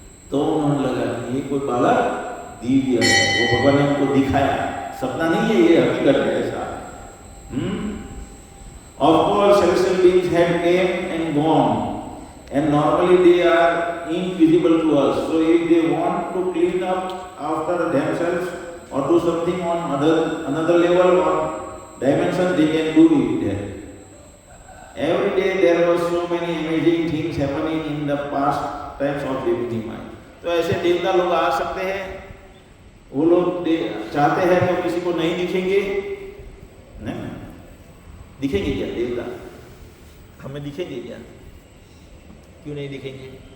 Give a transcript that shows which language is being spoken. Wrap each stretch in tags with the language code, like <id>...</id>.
<hi>तो उन्होंने लगा कि ये कोई बालक दिव्य है, वो भगवान ने उनको दिखाया, सपना नहीं है, ये हकीकत है ऐसा।</hi> <en>Of course, celestial beings had came and gone, and normally they are invisible to us. So if they want to clean up after themselves or do something on another level or dimension, they can do it there. Every day there were so many amazing things happening in the past times of Devi Nimai.</en> <hi>तो ऐसे देवता लोग आ सकते हैं, वो लोग चाहते हैं तो किसी को नहीं दिखेंगे, नहीं दिखेंगे क्या देवता? हमें दिखेंगे क्या? क्यों नहीं दिखेंगे?</hi>